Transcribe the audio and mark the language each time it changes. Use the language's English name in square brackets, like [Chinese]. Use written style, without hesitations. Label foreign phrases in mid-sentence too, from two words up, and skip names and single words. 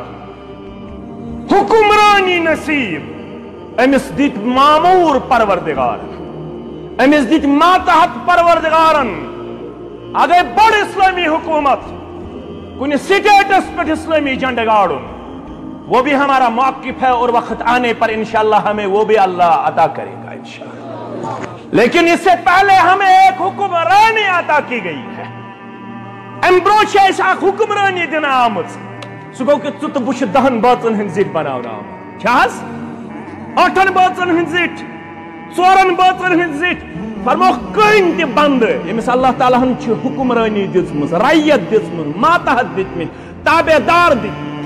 [Kashmiri] حُکمرٲنی نصیب أمِس دِتۍ ماموٗر پروردگارن أمِس دِتۍ ماتحت پروردگارن اگر بڑ اسلامی حکومت کُنہِ سٹیٹس پٮ۪ٹھ اسلامی جھنڈٕ گاڑُن [Urdu] وہ بھی ہمارا موقف ہے اور وقت آنے پر انشاءاللہ ہمیں وہ بھی اللہ عطا کرے گا انشاءاللہ لیکن اس سے پہلے ہمیں ایک حکمرانی عطا کی گئی ہے [Kashmiri] امہِ برونٛہہ چھِ اَسہِ اکھ حکمرٲنی دِنہٕ آمٕژ سُہ گوٚو کہِ ژٕ تہٕ بہٕ چھِ 10 بٲژن ہٕنٛدۍ زِٹھۍ بناونہٕ آمٕتۍ چھِ حظ 8 بٲژن ہٕنٛدۍ زِٹھۍ 4 بٲژن ہٕنٛدۍ زِٹھۍ فرمووُکھ کٕہٕنۍ تہِ بنٛدٕ ییٚمِس اللہ تعالیٰ ہن چھِ حُکمرٲنی دِژمٕژ رعیت دِژمٕژ ماتحت دِتمٕتۍ تابع دار دِتمٕتۍ